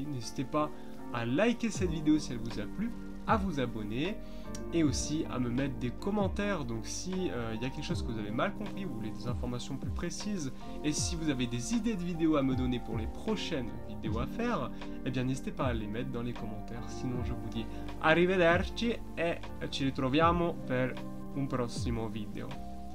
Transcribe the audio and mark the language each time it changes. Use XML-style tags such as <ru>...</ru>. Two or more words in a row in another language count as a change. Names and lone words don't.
<fr>N'hésitez pas à liker cette vidéo si elle vous a plu, à vous abonner et aussi à me mettre des commentaires. Donc si il y a quelque chose que vous avez mal compris, vous voulez des informations plus précises, et si vous avez des idées de vidéos à me donner pour les prochaines vidéos à faire, eh bien n'hésitez pas à les mettre dans les commentaires. Sinon je vous dis</fr> <it>arrivederci e ci ritroviamo per un prossimo video.</it>